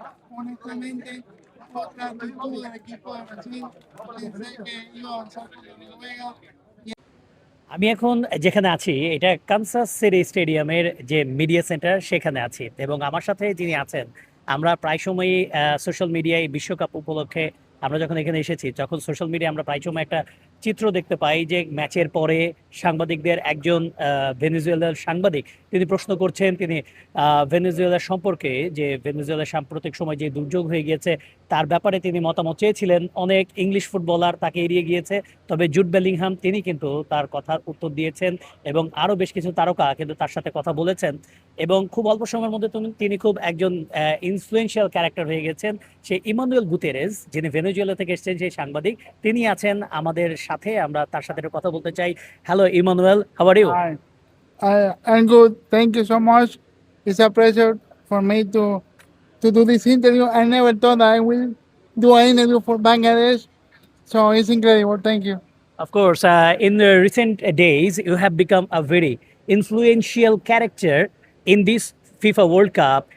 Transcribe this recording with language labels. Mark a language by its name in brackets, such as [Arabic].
[Spanish] Honestamente, otra actitud del equipo de Brasil, pensé que iba a avanzar con Noruega. [Bangla] আমি এখন যেখানে আছি এটা কানসাস সিটি স্টেডিয়ামের যে মিডিয়া সেন্টার সেখানে আছি এবং আমার সাথে যিনি আছেন আমরা প্রায় সময়ই সোশ্যাল মিডিয়ায় বিশ্বকাপ উপলক্ষে আমরা যখন এখানে এসেছি তখন সোশ্যাল মিডিয়ায় আমরা প্রায় সময় একটা চিত্র দেখতে পাই যে ম্যাচের পরে সাংবাদিকদের একজন ভেনেজুয়েলার সাংবাদিক তিনি প্রশ্ন করছেন তিনি ভেনেজুয়েলার সম্পর্কে যে ভেনেজুয়েলার সাম্প্রতিক সময় যে দুর্যোগ হয়ে গিয়েছে তার ব্যাপারে তিনি মতামত চেয়েছিলেন। অনেক ইংলিশ ফুটবলার তাকে এড়িয়ে গিয়েছে, তবে জুড বেলিংহাম তিনি কিন্তু তার কথার উত্তর দিয়েছেন এবং আরও বেশ কিছু তারকা কিন্তু তার সাথে কথা বলেছেন এবং খুব অল্প সময়ের মধ্যে তিনি খুব একজন ইনফ্লুয়েন্সিয়াল ক্যারেক্টার হয়ে গেছেন। সেই ইমানুয়েল গুতেরেস যিনি ভেনেজুয়েলা থেকে এসেছেন সেই সাংবাদিক তিনি আছেন আমাদের সাথে, আমরা তার সাথে একটু কথা বলতে চাই। [English] Hello Emmanuel, how are you? Hi, I'm good. Thank you so much. It's a pleasure for me to do this interview. I never thought I will do an interview for Bangladesh, so it's incredible. Thank you. Of course, in the recent days, you have become a very influential character in this FIFA World Cup.